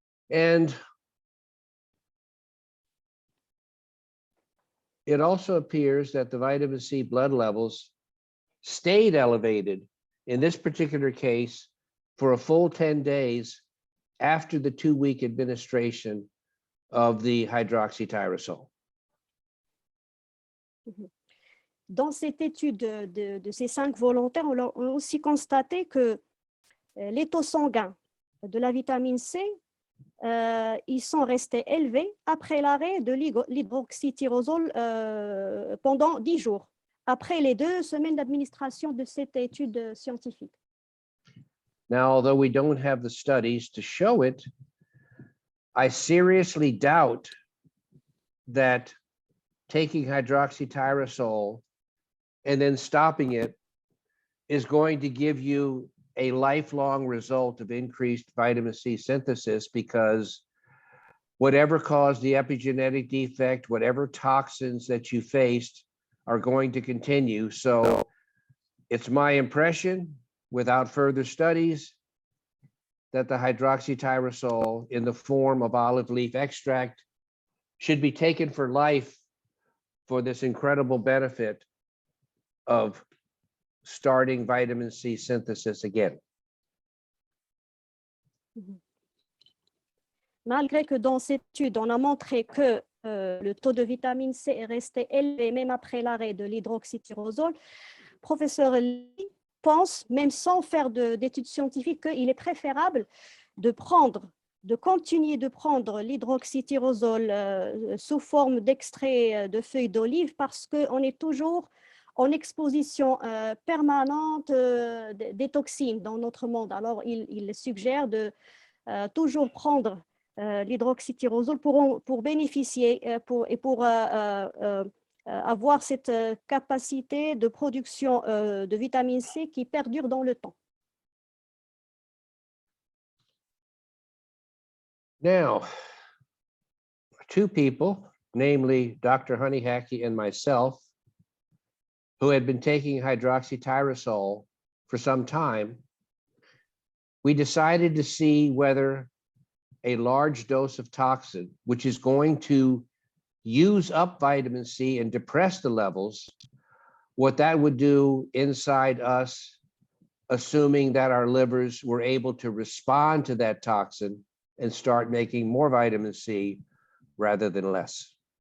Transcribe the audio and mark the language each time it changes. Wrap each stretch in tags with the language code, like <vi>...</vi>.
<en>And it also appears that the vitamin C blood levels stayed elevated in this particular case for a full 10 days after the 2-week administration of the hydroxytyrosol.</en> <fr>Dans cette étude de ces 5 volontaires, on a aussi constaté que les taux sanguins de la vitamine C, ils sont restés élevés après l'arrêt de l'hydroxytyrosol pendant 10 jours, après les 2 semaines d'administration de cette étude scientifique.</fr> <en>Now, although we don't have the studies to show it, I seriously doubt that taking hydroxytyrosol and then stopping it is going to give you a lifelong result of increased vitamin C synthesis, because whatever caused the epigenetic defect, whatever toxins that you faced are going to continue. So it's my impression, without further studies, that the hydroxytyrosol in the form of olive leaf extract should be taken for life for this incredible benefit of starting vitamin C synthesis again.</en> <fr>Malgré que dans cette étude, on a montré que le taux de vitamine C est resté élevé même après l'arrêt de l'hydroxytyrosol, professeur Lee pense, même sans faire d'études scientifiques, qu'il est préférable de continuer de prendre l'hydroxytyrosol sous forme d'extrait de feuilles d'olive, parce qu'on est toujours en exposition permanente des toxines dans notre monde. Alors, il suggère de toujours prendre l'hydroxytyrosol pour bénéficier et pour avoir cette capacité de production de vitamine C qui perdure dans le temps.</fr> <en>Now, two people, namely Dr. Honeyhackey and myself, who had been taking hydroxytyrosol for some time, we decided to see whether a large dose of toxin, which is going to use up vitamin C and depress the levels, what that would do inside us, assuming that our livers were able to respond to that toxin and start making more vitamin C rather than less.</en>